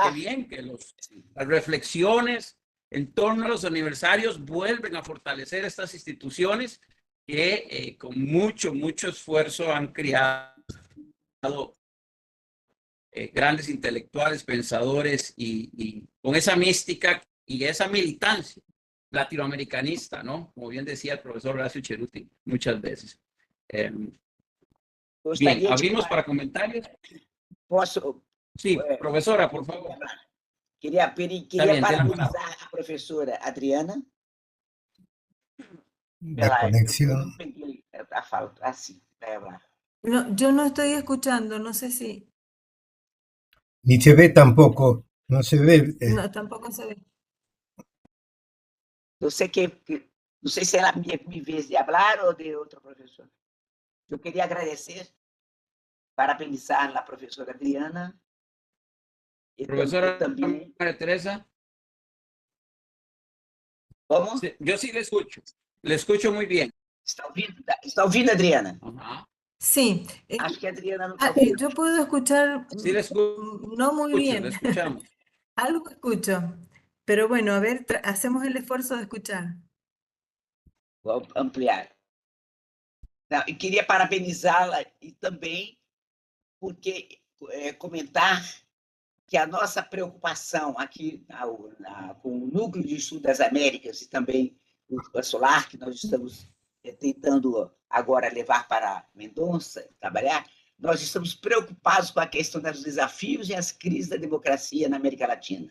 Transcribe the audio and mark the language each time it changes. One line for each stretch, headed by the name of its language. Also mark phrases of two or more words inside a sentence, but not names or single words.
Spanish: qué bien que las reflexiones en torno a los aniversarios vuelven a fortalecer estas instituciones que con mucho esfuerzo han creado grandes intelectuales, pensadores y con esa mística y esa militancia latinoamericanista, ¿no? Como bien decía el profesor Horacio Ceruti muchas veces. Bien,
Portuguese: Gostaria
Spanish: abrimos
Portuguese: de...
Spanish: para comentarios.
Portuguese: Posso...
Spanish: Sí, profesora, por favor.
Portuguese: Queria
Spanish: bien,
Portuguese: parabenizar a professora Adriana
Spanish: La
Portuguese: pela...
Spanish: conexión.
Portuguese: Eu não peguei a fala, assim,
Spanish: No, yo no estoy escuchando, no sé si. Ni se ve tampoco, no se ve. No, tampoco se ve.
Portuguese: Eu sei que... Não sei se ela me vê de falar ou de outro professor. Eu queria agradecer, parabenizar a professora Adriana. E
Spanish: Profesora
Portuguese: também...
Spanish: María Teresa.
Portuguese: Como?
Spanish: Sí, yo sí le escucho muy bien.
Portuguese: Está ouvindo, Adriana?
Spanish: Ajá. Sí.
Portuguese: Acho que a Adriana não está ouvindo.
Spanish: Yo puedo escuchar Sí le escucho, no muy le bien. escuchamos. Algo escucho. Pero bueno, a ver, hacemos el esfuerzo de escuchar.
Portuguese: Vou ampliar. Não, eu queria parabenizá-la e também porque comentar que a nossa preocupação aqui com o Núcleo de Estudo das Américas e também o Solar, que nós estamos tentando agora levar para Mendonça, trabalhar, nós estamos preocupados com a questão dos desafios e as crises da democracia na América Latina.